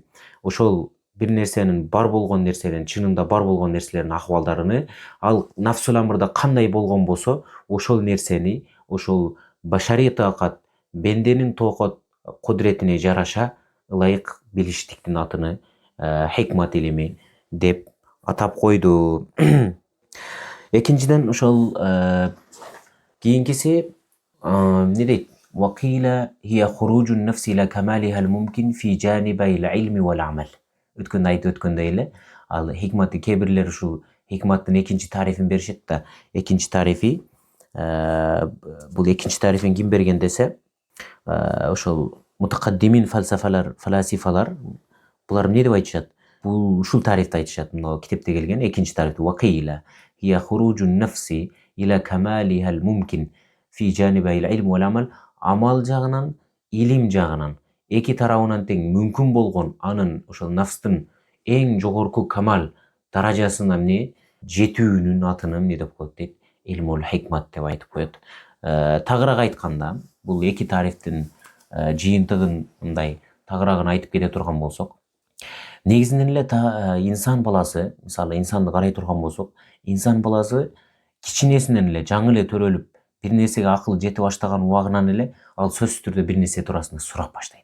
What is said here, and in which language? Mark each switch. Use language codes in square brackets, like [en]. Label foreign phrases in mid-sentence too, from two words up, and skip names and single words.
[ky] Ошол бир нерсенин бар болгон нерселерин, чынында бар болгон нерселердин акыбалдарыны, ал нафсул амрда кандай болгон болсо, ошол нерсени, ошол башарий таакат, бенденин тоокот кудуретине жараша ылайык билиштиктин атыны хикмат илими деп атап койду. Экинчиден ошол кийинкиси эмне дейт? [ar] وقيل هي خروج النفس إلى كمالها الممكن في جانبي العلم والعمل. [ky] Өткөндө айтып өткөндөй эле, ал хикматы кээ бирлер ушул хикматтын экинчи тарифин беришет да. Экинчи тарифи бул экинчи тарифин ким берген десе, ошол мутакаддимин фаласифалар булар эмне деп айтышат? Бул ушул тарифти айтышат. Мына китепте келген экинчи тарифти [ar] وقيل هي خروج النفس إلى كمالها الممكن في جانبي العلم والعمل. [ky] Амал жагынан, илим жагынан эки тарабынан тең мүмкүн болгон анын ошол нафстын эң жогорку камал даражасына эмне жетүүнүн атыны эмне деп коет дейт? [ar] علم الحكمة [ky] деп айтып коет. Тагыраак айтканда, бул эки тарифтин жыйынтыгын мындай тагыраагын айтып кете турган болсок, негизинен эле инсан баласы, мисалы инсанды карай турган болсок, инсан баласы кичинесинен эле жаңы эле төрөлүп бир нерсеге акылы жете баштаган убагынан эле ал сөзсүз түрдө бир нерсе туурасында сурап баштайт.